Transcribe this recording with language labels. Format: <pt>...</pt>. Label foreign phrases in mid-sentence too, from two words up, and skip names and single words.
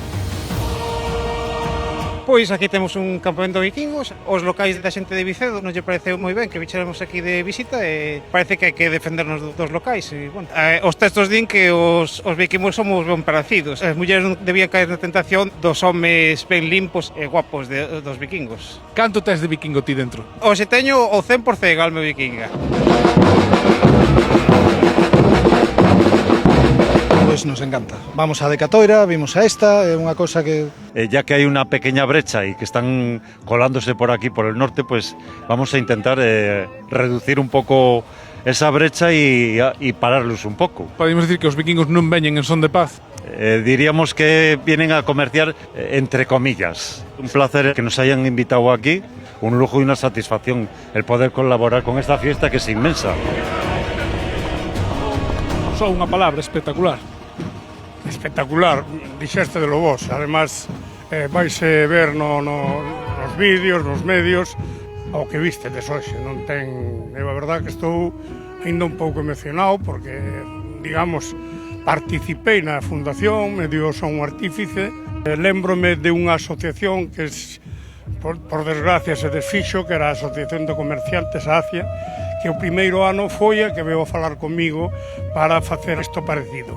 <gl>Pois aquí temos un campamento de vikingos, os locais da xente de Vicedo non lle pareceu moi ben que vichéramos aquí de visita e parece que hai que defendernos dos locais e, bueno, os textos din que os vikingos somos ben parecidos, as mulleres non debían caer na tentación dos homes ben limpos e guapos dos vikingos. Canto tes de vikingo ti dentro? Hoxe teño o 100% alma vikinga. Pois nos encanta. Vamos a Decatoira, vimos a esta, é unha cosa que...</gl> <es>Ya que hay una pequeña brecha y que están colándose por aquí, por el norte, pues vamos a intentar reducir un poco esa brecha y pararlos un poco.</es> <gl>Podemos decir que os vikingos non veñen en son de paz?</gl> <es>Diríamos que vienen a comerciar entre comillas. Un placer que nos hayan invitado aquí, un lujo y una satisfacción el poder colaborar con esta fiesta que es inmensa.</es> <gl>Só unha palabra, espectacular. Espectacular, dixeste de lo vos, además vaise ver nos vídeos, nos medios, ao que vistedes hoxe, non ten... É a verdade que estou ainda un pouco emocionado porque, digamos, participei na fundación, medio son un artífice, lembrome de unha asociación que, por desgracia, se desfixo, que era a Asociación de Comerciantes ACIA, que o primeiro ano foi a que veo a falar comigo para facer isto parecido.</gl>